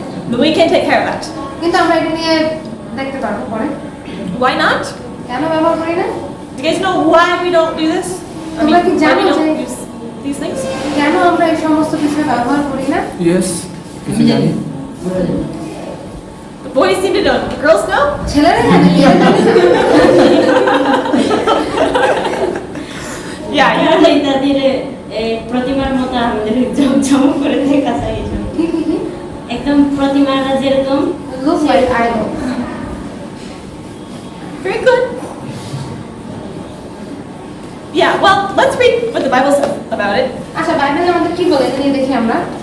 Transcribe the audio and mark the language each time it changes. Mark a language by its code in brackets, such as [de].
[en] But we can take care of that. [bn] কিন্তু আমরা এটা নিয়ে দেখতে পারবো পরে। [en] Why not? [bn] কেন ব্যবহার করি না? [en] Do you guys know why we don't do this? [bn] তোমরা কি [en] why we [bn] জানো [en] don't [bn] যে [en] use these things? [bn] কেন আমরা এই সমস্ত বিষয় ব্যবহার করি না? [en] Yes. [bn] কিছু জানি। [en] The boys seem to know. The girls know? [bn] ছেলেরা জানে কি আর জানে না। [en] Yeah, you know, like [bn] তাদের প্রতিমার মতো আমাদের জমজম করে দেখা যায় কি কি কি? একদম প্রতিমারা যেরকম [en] Looks like idol. very good. Yeah, well, let's read what the Bible says about it. [bn] আচ্ছা বাইবেলে আমাদের কি বলে এটা নিয়ে দেখি আমরা।